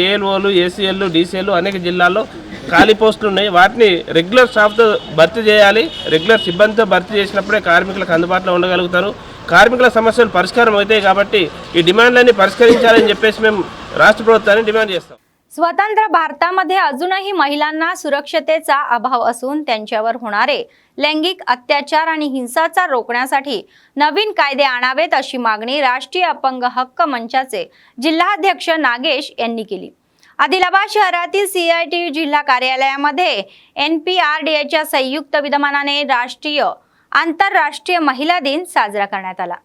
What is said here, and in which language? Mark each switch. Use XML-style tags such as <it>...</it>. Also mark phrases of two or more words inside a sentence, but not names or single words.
<te>ALOలు, ACLలు, DCLలు అనేక జిల్లాల్లో ఖాళీ పోస్టులు ఉన్నాయి. వాటిని</te> <en>regular staffto</en> <te>భర్తీ చేయాలి. రెగ్యులర్ సిబ్బందితో భర్తీ చేసినప్పుడే కార్మికులకు అందుబాటులో ఉండగలుగుతారు. కార్మికుల సమస్యలు పరిష్కారం అవుతాయి. కాబట్టి ఈ డిమాండ్లన్నీ పరిష్కరించాలని చెప్పేసి మేము రాష్ట్ర ప్రభుత్వాన్ని డిమాండ్ చేస్తాం.</te> <mr>स्वतंत्र भारतामध्ये अजूनही महिलांना सुरक्षतेचा अभाव असून त्यांच्यावर होणारे लैंगिक अत्याचार आणि हिंसाचार रोखण्यासाठी नवीन कायदे आणावेत अशी मागणी राष्ट्रीय अपंग हक्क मंचाचे जिल्हाध्यक्ष नागेश यांनी केली. आदिलाबाद शहरातील CITU जिल्हा कार्यालयामध्ये NPRDAच्या संयुक्त विद्यमानाने आंतरराष्ट्रीय महिला दिन साजरा करण्यात आला.</mr>